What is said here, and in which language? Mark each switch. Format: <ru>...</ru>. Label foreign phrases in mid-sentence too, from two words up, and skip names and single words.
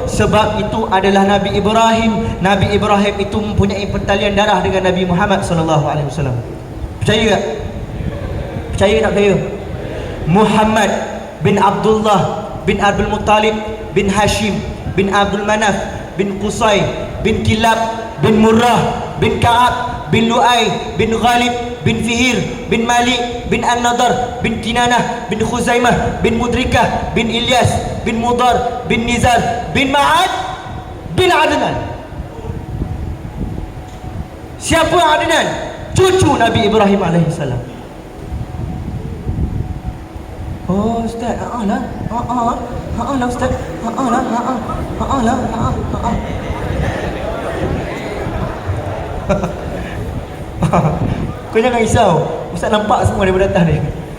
<ms>Sebab itu adalah Nabi Ibrahim. Nabi Ibrahim itu mempunyai pertalian darah dengan Nabi Muhammad</ms> <ar>صلى الله عليه وسلم.</ar> <ms>Percaya tak? Percaya tak percaya? Muhammad bin Abdullah bin Abdul Muttalib bin Hashim bin Abdul Manaf bin Qusay bin Kilab bin Murrah bin Ka'ab bin Lu'ay bin Ghalib bin Fihir bin Malik bin An-Nadar bin Kinanah bin Khuzaimah bin Mudrikah bin Ilyas bin Mudar bin Nizar bin Ma'ad bin Adnan. Siapa Adnan? Cucu Nabi Ibrahim alaihissalam. Oh Ustaz, lah Ustaz, lah. Kau jangan risau, Ustaz nampak semua daripada atas ni.</ms>